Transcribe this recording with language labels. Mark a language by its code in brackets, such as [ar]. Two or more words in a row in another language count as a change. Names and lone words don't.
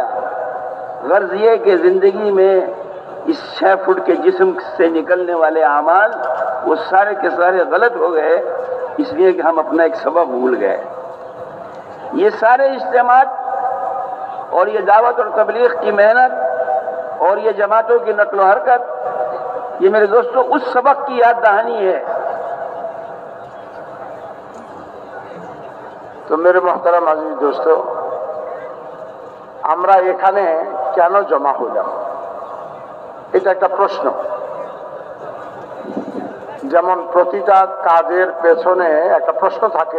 [ur] غرض یہ کہ زندگی میں اس 6 فٹ کے جسم سے نکلنے والے اعمال وہ سارے کے سارے غلط ہو گئے، اس لیے کہ ہم اپنا ایک سبق بھول گئے۔ یہ سارے اجتماعات اور یہ دعوت اور تبلیغ کی محنت اور یہ جماعتوں کی نقل و حرکت، یہ میرے دوستوں اس سبق کی یاد دہانی ہے۔ [bn] তো [ur] میرے محترم عزیز دوست, [bn] আমরা এখানে কেন জমা হলাম, এটা একটা প্রশ্ন। যেমন প্রতিটা কাজের পেছনে একটা প্রশ্ন থাকে।